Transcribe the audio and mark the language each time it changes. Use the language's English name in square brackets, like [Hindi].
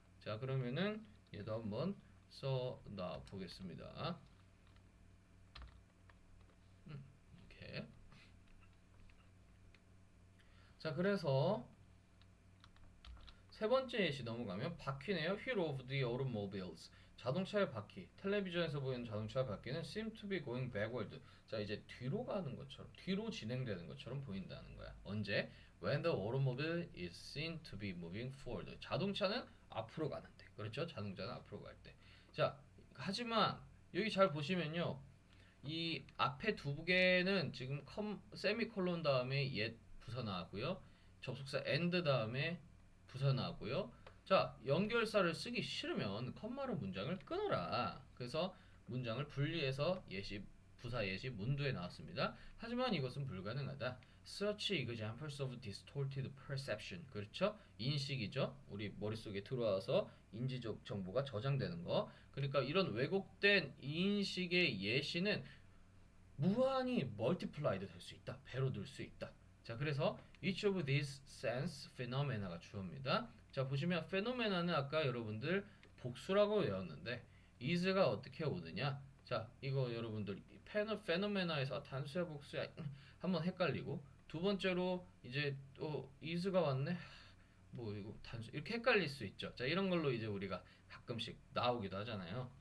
[Korean] 자, 그러면은 얘도 한번 써놔 보겠습니다. 이렇게. 자, 그래서 세 번째 예시 넘어가면 바퀴네요. [English] Wheel of the automobiles. [Korean] 자동차의 바퀴. 텔레비전에서 보이는 자동차의 바퀴는 [English] seem to be going backward. [Korean] 자, 이제 뒤로 가는 것처럼, 뒤로 진행되는 것처럼 보인다는 거야. 언제? [English] When the automobile is seen to be moving forward. [Korean] 자동차는 앞으로 가는데. 그렇죠? 자동차는 앞으로 갈 때. 자, 하지만 여기 잘 보시면요. 이 앞에 두 개는 지금 세미콜론 다음에 옛 부사 나왔고요. 접속사 and 다음에 부사 나왔고요. 자, 연결사를 쓰기 싫으면 컴마로 문장을 끊어라. 그래서 문장을 분리해서 부사 예시 문두에 나왔습니다. 하지만 이것은 불가능하다. [English] Such examples of distorted perception. [Korean] 그렇죠? 인식이죠. 우리 머릿속에 들어와서 인지적 정보가 저장되는 거. 그러니까 이런 왜곡된 인식의 예시는 무한히 멀티플라이드 될 수 있다. 배로 들 수 있다. 자, 그래서 [English] each of these sense phenomena [Korean] 가 주어입니다. 자, 보시면 phenomena는 아까 여러분들 복수라고 외웠는데 is가 어떻게 오느냐? 자, 이거 여러분들 phenomena에서 단수야 복수야 한번 헷갈리고 두 번째로 이제 또 is가 왔네. 뭐 이거 단수 이렇게 헷갈릴 수 있죠. 자, 이런 걸로 이제 우리가 가끔씩 나오기도 하잖아요.